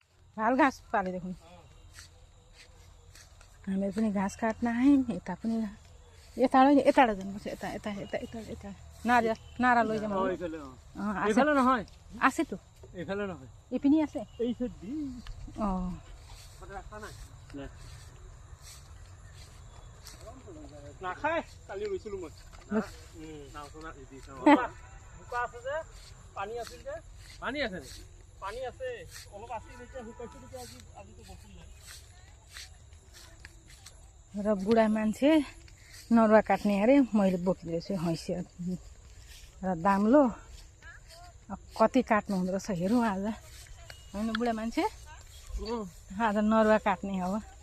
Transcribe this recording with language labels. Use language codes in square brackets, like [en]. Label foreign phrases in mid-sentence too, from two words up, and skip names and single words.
[ne] भाल घाँस पाले देखौँ हामीहरू पनि घाँस काट्न आयौँ यता पनि यताबाट यताबाट जानुपर्छ यता यता यता यता यता [as] নারিয়াল নারা লই যাম এইফালে নহয় আছে তো এইফালে নহয় ইপিনি আছে এই সাইড দি ও রাস্তা নাই না খায় কালি গৈছিলো মই নাও সোনা দিছো বোকা আছে যে পানী আছিল যে পানী আছে নেকি পানী আছে অলপ আছিল এতিয়া শুকাইছে যে আজি তো বসুন নাই [ne] र बुढा मान्छे नरुवा काट्ने अरे मैले बोकिदिएछु हैसिया र दाम्लो कति काट्नु हुँदो रहेछ हेरौँ आज होइन बुढा मान्छे आज नरुवा काट्ने हो